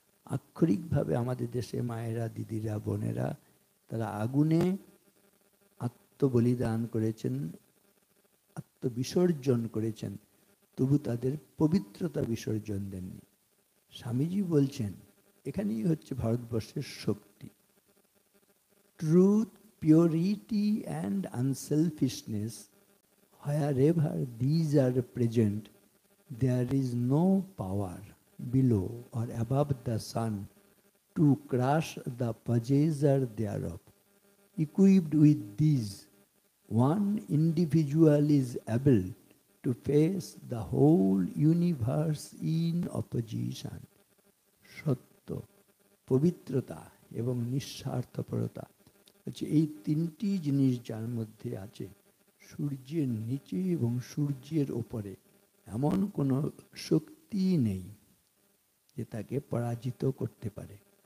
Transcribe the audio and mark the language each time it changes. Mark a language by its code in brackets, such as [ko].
[bn] আক্ষরিকভাবে আমাদের দেশে মায়েরা, দিদিরা, বোনেরা তারা আগুনে আত্মবলিদান করেছেন, আত্মবিসর্জন করেছেন, তবু তাদের পবিত্রতা বিসর্জন দেননি। স্বামীজি বলছেন এখানেই হচ্ছে ভারতবর্ষের শক্তি। [en] Truth, purity and unselfishness, wherever these are present, there is no power below or above the sun to crush the possessor thereof. Equipped with these, one individual is able to face the whole universe in opposition. [bn] সত্য, পবিত্রতা এবং নিঃস্বার্থপরতা হচ্ছে এই তিনটি জিনিস যার মধ্যে আছে, সূর্যের নিচে এবং সূর্যের ওপরে এমন কোনো শক্তি নেই যে তাকে পরাজিত করতে পারে।